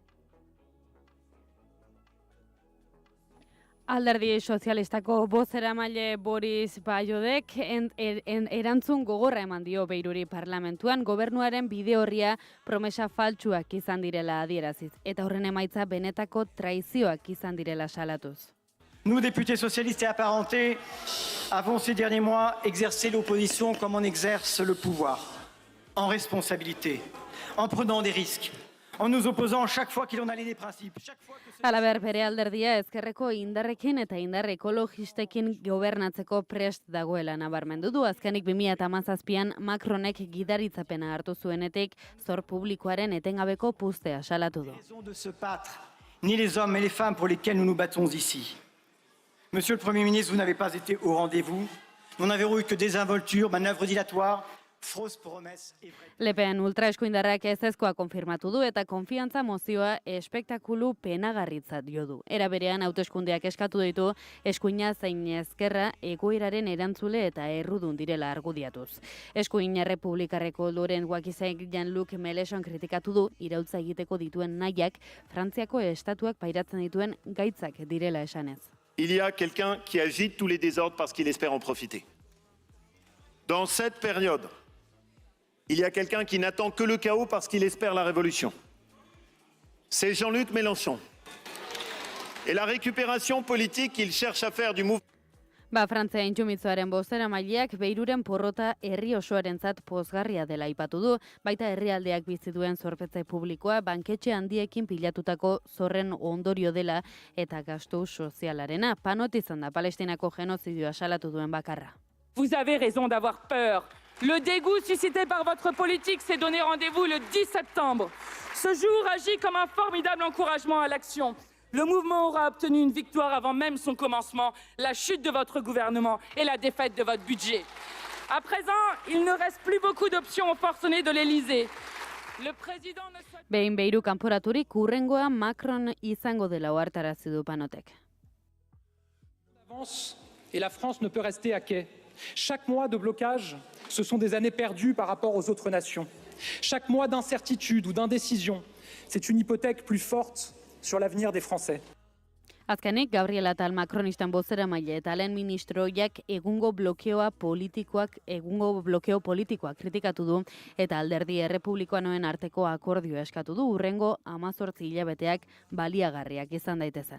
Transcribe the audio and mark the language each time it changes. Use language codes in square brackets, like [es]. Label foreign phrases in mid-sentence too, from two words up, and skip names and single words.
[eu] Alderdi sozialistako bozeramaile Boris Bayodek erantzun gogorra eman dio Beiruri parlamentuan gobernuaren bide horria promesa faltsuak izan direla adieraziz eta horren emaitza benetako traizioak izan direla salatuz. [fr] Nous, députés socialistes et apparentés, avons ces derniers mois exercé l'opposition comme on exerce le pouvoir, en responsabilité, en prenant des risques, en nous opposant chaque fois qu'il en allait des principes. [eu] Halaber, bere alderdia ezkerreko indarrekin eta indar ekologistekin gobernatzeko prest dagoela nabarmendu du. Azkenik 2017an Macronek gidaritzapena hartu zuenetik zor publikoaren etengabeko puztea salatu du. [fr] Ni les hommes et les femmes pour lesquels nous nous battons ici. Monsieur le Premier ministre, vous n'avez pas été au rendez-vous. Nous n'avons eu que désinvolture, manœuvres dilatoires, fausses promesses et vraies... [eu] Le Pen ultraeskuindarrak ezezkoa konfirmatu du eta konfiantza mozioa espektakulu penagarritzat jo du. Era berean hauteskundeak eskatu ditu eskuina zein ezkerra egoeraren erantzule eta errudun direla argudiatuz. Eskuin errepublikarreko Loren Wakizek Jean-Luc Mélenchon kritikatu du iraultza egiteko dituen nahiak Frantziako estatuak pairatzen dituen gaitzak direla esanez. [fr] Il y a quelqu'un qui agite tous les désordres parce qu'il espère en profiter. Dans cette période, il y a quelqu'un qui n'attend que le chaos parce qu'il espère la révolution. C'est Jean-Luc Mélenchon. Et la récupération politique qu'il cherche à faire du mouvement... [eu] Frantzia intsumitzoaren bozeramaileak Beiruren porrota herri osoarentzat pozgarria dela aipatu du, baita herrialdeak bizi duen zorpetze publikoa banketxe handiekin pilatutako zorren ondorio dela eta gastu sozialarena. Panot izan da Palestinako genozidioa salatu duen bakarra. [fr] Vous avez raison d'avoir peur. Le dégoût suscité par votre politique s'est donné rendez-vous le 10 septembre. Ce jour agit comme un formidable encouragement à l'action. Le mouvement aura obtenu une victoire avant même son commencement, la chute de votre gouvernement et la défaite de votre budget. À présent, il ne reste plus beaucoup d'options aux forcenés de l'Élysée. Le président ne souhaite... [eu] Behin behiru kanporaturik hurrengoa Macron izango dela ohartarazi du Panotek. [fr] Et la France ne peut rester à quai. Chaque mois de blocage, ce sont des années perdues par rapport aux autres nations. Chaque mois d'incertitude ou d'indécision, c'est une hypothèque plus forte sur l'avenir des Français. [eu] Azkenik, Gabriel Attal Macronistan bozeramaile eta lehen ministroiak egungo blokeo politikoak kritikatu du eta alderdi errepublikanoen arteko akordioa eskatu du hurrengo 18 hilabeteak baliagarriak izan daitezen.